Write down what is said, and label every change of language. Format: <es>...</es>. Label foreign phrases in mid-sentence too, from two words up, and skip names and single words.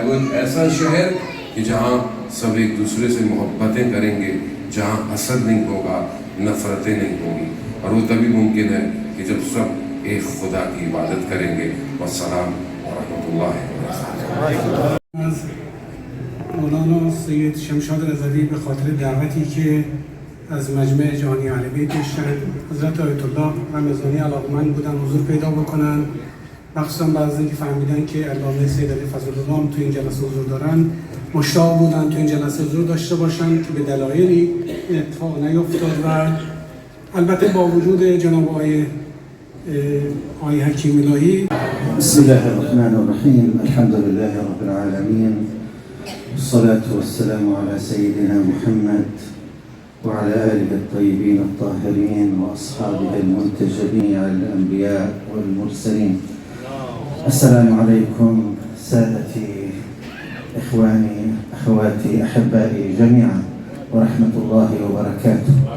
<ur>وہ ایک ایسا شہر کہ جہاں سب ایک دوسرے سے محبتیں کریں گے, جہاں حسد نہیں ہوگا, نفرتیں نہیں ہوں گی. اور وہ تبھی ممکن ہے کہ جب سب ایک خدا کی عبادت کریں گے.</ur> <ar>والسلام ورحمۃ اللہ وبرکاتہ.</ar> <fa>مولانا سید شمشاد رضوی به خاطر دعوتی که از مجمع جهانی اهل بیت داشتن, حضرت آیت الله رمضانی علاقمند بودن حضور پیدا بکنن, مخصوصا بعد از اینکه فهمیدن که علامه سید علی فضل الله تو این جلسه حضور دارن, مشتاق بودن تو این جلسه حضور داشته باشن که به دلایلی این اتفاق نیفتاد. و البته با وجود جناب آقای حکیم الهی.</fa> <ar>بسم الله الرحمن الرحیم. الحمد لله رب العالمین, الصلاة والسلام على سيدنا محمد وعلى آله الطيبين الطاهرين وأصحابه المنتجبين على الأنبياء والمرسلين. السلام عليكم سادتي, إخواني, أخواتي, أحبائي جميعا, ورحمة الله وبركاته.</ar>